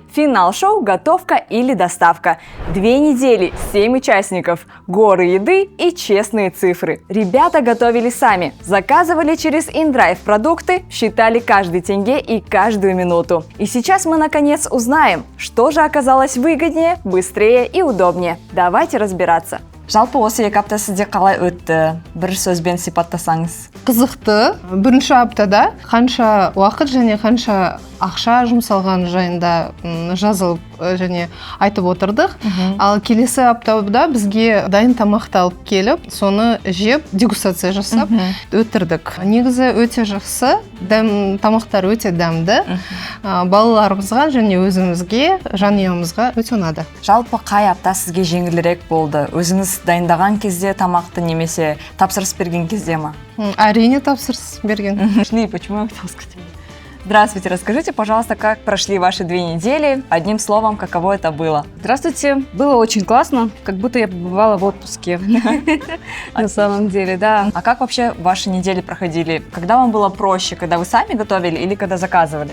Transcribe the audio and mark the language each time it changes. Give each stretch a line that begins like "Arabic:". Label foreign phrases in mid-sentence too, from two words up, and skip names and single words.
Russian: Финал шоу «Готовка или доставка». 2 недели, 7 участников, горы еды и честные цифры. Ребята готовили сами, заказывали через InDrive продукты, считали каждый тенге и каждую минуту. И сейчас мы наконец узнаем, что же оказалось выгоднее, быстрее и удобнее. Давайте разбираться.
Kazakh: Жалпы осы 2 апта сізде қалай өтті? Бір сөзбен сипаттасаңыз. Қызықты. Бірінші аптада қанша уақыт және қанша ақша жұмсалған жайында жазылып және айтып отырдық. Ал келесі аптада бізге дайын тамақты алып келіп, соны жеп, дегустация жасап өттірдік. Негізі өте жақсы, тамақтар өте дәмді. Балаларымызға және өзімізге, жанұямызға өте ұнады. Жалпы қай апта сізге жеңілірек болды? Өзіңіз дайындаған кезде тамақты немесе тапсырыс берген кезде ма? Әрине тапсырыс берген.
Russian: Почему я хотела сказать? Здравствуйте, расскажите, пожалуйста, как прошли ваши 2 недели? Одним словом, каково это было? Здравствуйте, было очень классно, как будто я побывала в отпуске, на самом деле, да. А как вообще ваши недели проходили? Когда вам было проще, когда вы сами готовили или когда заказывали?